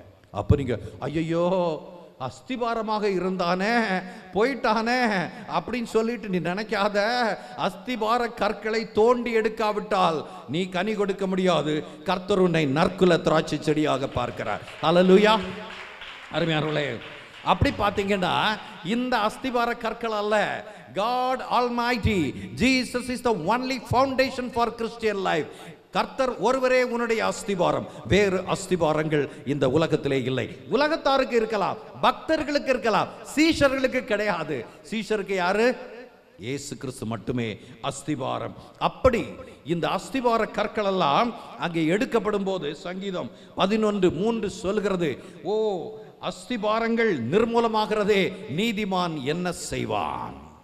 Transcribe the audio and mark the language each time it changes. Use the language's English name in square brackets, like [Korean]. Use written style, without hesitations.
[Tamil] அப்ப நீங்க ஐயோ அஸ்திபாரமாக இருந்தானே போயிட்டானே அப்படின்னு சொல்லிட்டு நீ நினைக்காத. அஸ்திபார கற்களை தோண்டி எடுக்காவிட்டால் நீ கனி கொடுக்க முடியாது. கர்த்தர் உன்னை நற்குல திராட்சை செடியாக பார்க்கிறார். ஹல்லேலூயா. அருமையானவர்களே, அப்படி பார்த்தீங்கன்னா இந்த அஸ்திபார கற்கள் அல்ல, [English] God Almighty, Jesus is the only foundation for Christian life. [Tamil] கர்த்தர் ஒருவரே உன்னுடைய அஸ்திபாரம். வேறு அஸ்திபாரங்கள் இந்த உலகத்திலே இல்லை. உலகத்தாருக்கு இருக்கலாம், பக்தர்களுக்கு இருக்கலாம், சீஷர்களுக்கு கிடையாது. சீஷருக்கு யாரு? இயேசு கிறிஸ்து மட்டுமே அஸ்திபாரம். அப்படி இந்த அஸ்திபார கற்கள் எல்லாம் அங்கே எடுக்கப்படும் போது சங்கீதம் 11:3 சொல்கிறது, ஓ அஸ்திபாரங்கள் நிர்மூலமாகிறதே, நீதிமான் என்ன செய்வான்?